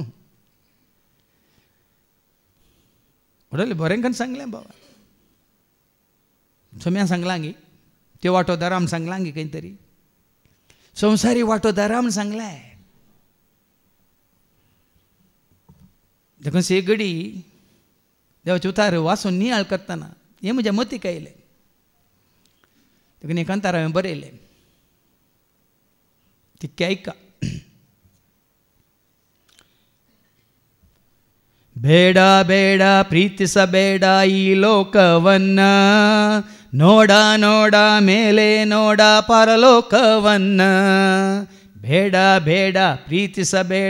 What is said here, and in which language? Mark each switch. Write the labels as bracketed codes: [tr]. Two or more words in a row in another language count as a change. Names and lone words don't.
[kok] वडले बरें करून सांगलें बाबा सोम्या सांगलां गी त्यो वांटोदार आमी सांगलां गी खंय तरी संवसारी वांटोदार आमी सांगलें देखून से घडी देवाचे उतार वाचून नियाळ करतना हें म्हज्या मतीक आयलें देखून एकांतार हांवें बरयलें तितकें आयका [kn] ಬೇಡ ಬೇಡ ಪ್ರೀತಿಸಬೇಡ ಈ ಲೋಕವನ್ನ ನೋಡ ನೋಡ ಮೇಲೆ ನೋಡ ಪರಲೋಕವನ್ನ ಬೇಡ ಬೇಡ ಪ್ರೀತಿಸಬೇಡ